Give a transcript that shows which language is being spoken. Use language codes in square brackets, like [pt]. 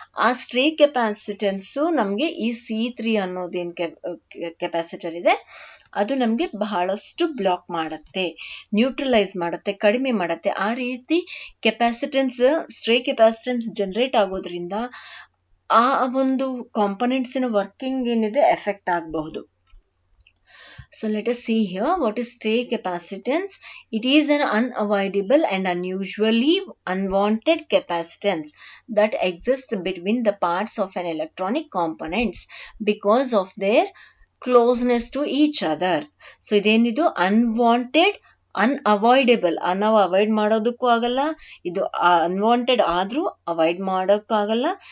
[kn] ಆ stray capacitance ನಮ್ಗೆ ಈ C3 ಅನ್ನೋದೇನ್ ಕೆಪಾಸಿಟರ್ ಇದೆ ಅದು ನಮ್ಗೆ ಬಹಳಷ್ಟು ಬ್ಲಾಕ್ ಮಾಡುತ್ತೆ, ನ್ಯೂಟ್ರಲೈಸ್ ಮಾಡುತ್ತೆ, ಕಡಿಮೆ ಮಾಡುತ್ತೆ. ಆ ರೀತಿ ಕೆಪಾಸಿಟೆನ್ಸ್ ಸ್ಟ್ರೇ ಕೆಪಾಸಿಟೆನ್ಸ್ ಜನರೇಟ್ ಆಗೋದ್ರಿಂದ ಆ ಒಂದು ಕಾಂಪೊನೆಂಟ್ಸಿನ ವರ್ಕಿಂಗ್ ಏನಿದೆ ಎಫೆಕ್ಟ್ ಆಗಬಹುದು. [en] So let us see here what is stray capacitance. It is an unavoidable and unusually unwanted capacitance that exists between the parts of an electronic components because of their closeness to each other. [kn] So ಇದೇನಿದು unwanted, ಅನ್ಅವಾಯ್ಡೇಬಲ್. ನಾವು avoid ಮಾಡೋದಕ್ಕೂ ಆಗಲ್ಲ, ಇದು unwanted ಆದ್ರೂ avoid ಮಾಡೋಕ್ಕಾಗಲ್ಲ.